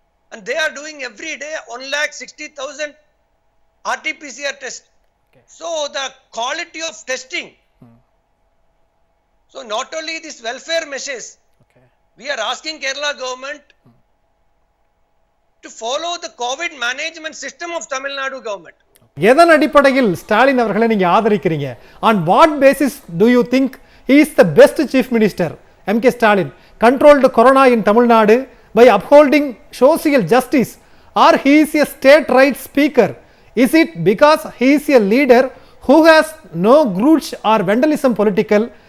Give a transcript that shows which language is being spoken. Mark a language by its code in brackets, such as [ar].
[en] And they are doing every day 1,60,000 RT-PCR test. Okay. So the quality of testing. So not only these welfare measures, Okay. we are asking Kerala government to follow the COVID management system of Tamil Nadu government. [ta] எதன் அடிப்படையில் ஸ்டாலின் அவர்களை நீங்க ஆதரிக்கிறீங்க? [en] On what basis do you think he is the best chief minister? MK Stalin controlled corona in Tamil Nadu by upholding social justice, or he is a state right speaker? Is it because he is a leader who has no grudge or vandalism political?